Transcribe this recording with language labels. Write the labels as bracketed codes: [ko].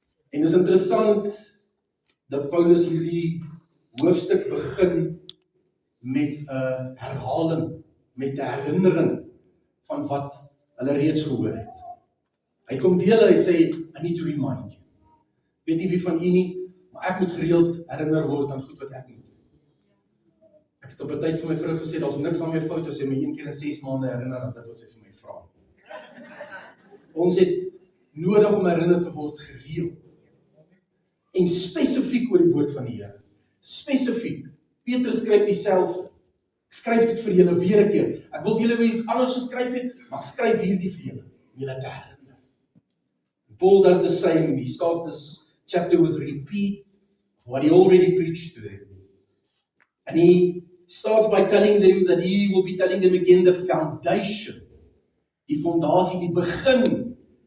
[af] En dit is interessant dat Paulus hierdie hoofstuk begin met 'n herhaling, met 'n herinnering van wat hulle reeds gehoor het. Hy kom deel, hy sê, [en] I need to remind you. [af] Weet nie wie van u nie, maar ek moet gereeld herinner word aan goed wat ek moet doen. Ek het op 'n tyd vir my vrou gesê, daar's niks aan my fout as sy my 1 keer in 6 maande herinner aan dit wat sy vir my vra. Ons het nodig om herinner te word gereeld. En spesifiek oor die woord van die Here. Spesifiek. Petrus skryf dieselfde. Ek skryf dit vir julle weer 'n keer. Ek wil vir julle iets anders geskryf het, maar ek skryf hierdie vir julle. Om julle te herinner. [en] Paul does the same. He starts this chapter with a repeat of what he already preached to them. And he starts by telling them that he will be telling them again the foundation. [af] Die fondasie, die begin